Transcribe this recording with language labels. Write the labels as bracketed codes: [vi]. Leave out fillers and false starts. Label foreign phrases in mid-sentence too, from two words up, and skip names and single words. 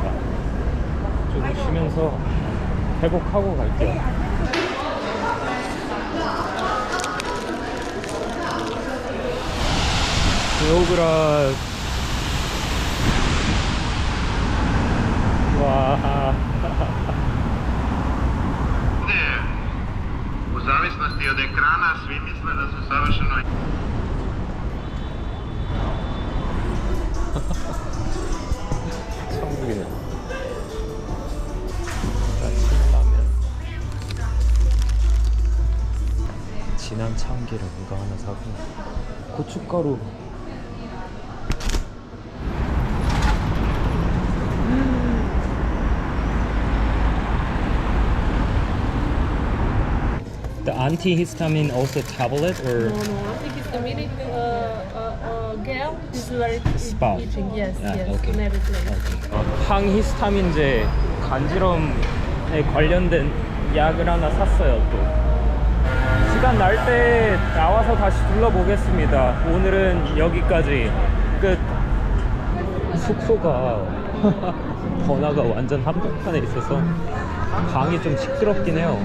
[ko] 조금 쉬면서 회복하고 갈게요. 베오그라드. 와. [sr] U zavisnosti od ekrana svi misle da su savršeno [ko] 천국이네. 진한 참기름 이거 하나 사고 고춧가루. [en] The antihistamine also tablet or No, I think it's the minute gel is very Spa. itching. Yes, Yeah, yes, okay. in every place. [ko] 항히스타민제 간지럼에 관련된 약을 하나 샀어요. 또 시간 날 때 나와서 다시 둘러보겠습니다. 오늘은 여기까지 끝. 숙소가 번화가 완전 한복판에 있어서 방이 좀 시끄럽긴 해요.